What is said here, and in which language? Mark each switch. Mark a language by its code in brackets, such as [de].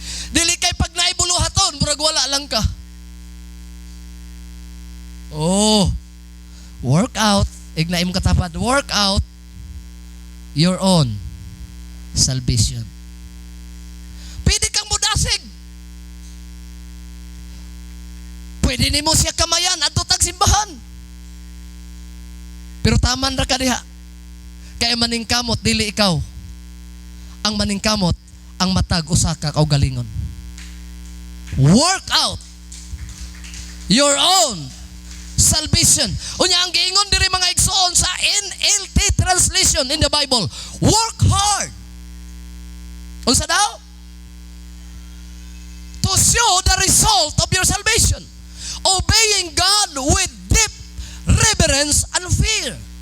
[ceb] Dili kay pag naay buluhaton, murag wala lang ka. [en] Oh, work out. [ceb] Ignay mo katapat, [en] work out your own salvation. [ceb] Pwede kang mudasig. Pwede nimo siya kamayan adto tag simbahan. Pero taman ra ka diha. Kay maningkamot dili ikaw. Ang maningkamot ang matag usa ka kaugalingon. [en] Work out your own salvation. [ceb] Unya ang giingon diri mga igsoon sa NLT translation in the Bible, [en] work hard. [ceb] Unsa daw? [en] To show the result of your salvation. Obeying God with deep reverence and fear.